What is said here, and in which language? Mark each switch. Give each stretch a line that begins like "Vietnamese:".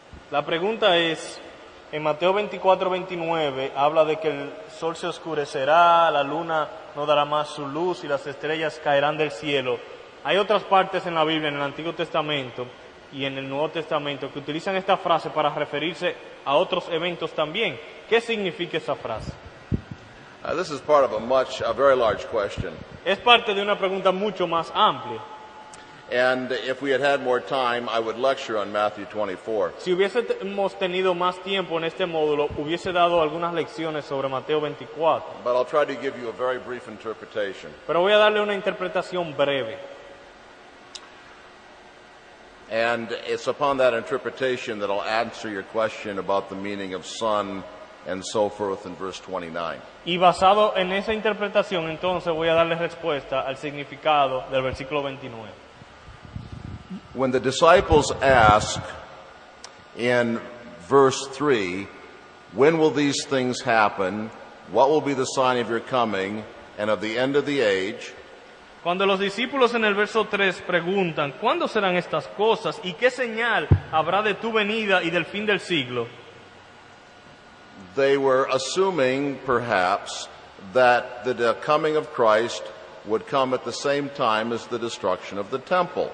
Spanish: La pregunta es, en Mateo 24:29 habla de que el sol se oscurecerá, la luna no dará más su luz y las estrellas caerán del cielo. Hay otras partes en la Biblia, en el Antiguo Testamento y en el Nuevo Testamento, que utilizan esta frase para referirse a otros eventos también. ¿Qué significa esa frase?
English: This is part of a very large question.
Spanish: Es parte de una pregunta mucho más amplia.
English: And if we had had more time, I would lecture on Matthew 24.
Spanish: Si hubiésemos tenido más tiempo en este módulo, hubiese dado algunas lecciones sobre Mateo 24.
English: But I'll try to give you a very brief interpretation.
Spanish: Pero voy a darle una interpretación breve.
English: And it's upon that interpretation that I'll answer your question about the meaning of sun and so forth in verse 29.
Spanish: Y basado en esa interpretación, entonces voy a darle respuesta al significado del versículo 29.
English: When the disciples ask in verse 3, when will these things happen? What will be the sign of your coming and of the end of the age?
Spanish: Cuando los discípulos en el verso 3 preguntan, ¿cuándo serán estas cosas? ¿Y qué señal habrá de tu venida y del fin del siglo?
English: They were assuming, perhaps, that the coming of Christ would come at the same time as the destruction of the temple.